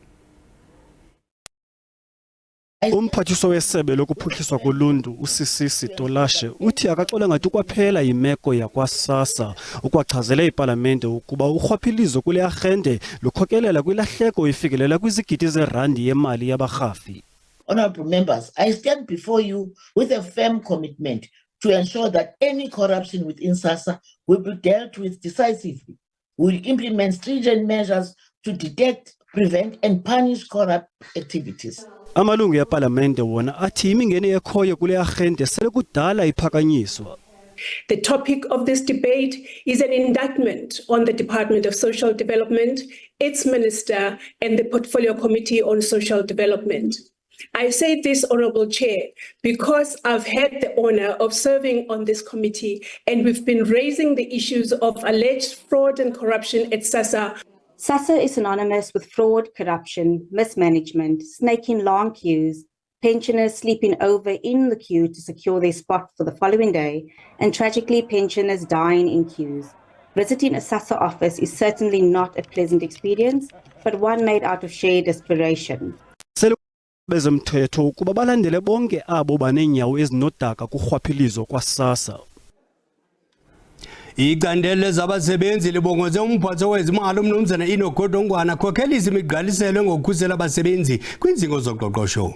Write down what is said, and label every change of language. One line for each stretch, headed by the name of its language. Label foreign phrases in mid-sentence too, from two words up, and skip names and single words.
Xhosa: Umphathiso wesebe lokuphuhliswa koluntu uSisitolashe uthi akaxola ngathi kwaphela yimeko yakwaSASSA ukwachazela ipalamente ukuba urhwaphilizo kule arhente lukhokelela kwilahleko ifikelela kwizigidi zerandi yemali yabarhafi.
English: Honorable members, I stand before you with a firm commitment to ensure that any corruption within SASSA will be dealt with decisively. We will implement stringent measures to detect, prevent and punish corrupt activities.
Xhosa: Amalungu eParlamente wona athi imingeni ekhoyo kule arhente sele kudala iphakanyiswa.
English: The topic of this debate is an indictment on the Department of Social Development, its minister and the Portfolio Committee on Social Development. I say this, Honourable Chair, because I've had the honour of serving on this committee and we've been raising the issues of alleged fraud and corruption at SASSA. SASSA is synonymous with fraud, corruption, mismanagement, snaking long queues, pensioners sleeping over in the queue to secure their spot for the following day, and tragically pensioners dying in queues. Visiting a SASSA office is certainly not a pleasant experience, but one made out of shared desperation.
Xhosa: Bezomthetho ukuba balandele bonke abo banenyawo ezinodaka kurhwaphilizo kwaSASSA. Icandelo lezabasebenzi libongoze umphatho wezimali umnumzana inogodongwana khokhelisa imigqaliselo ngokukhusela abasebenzi kwinzingo zoqoqosho.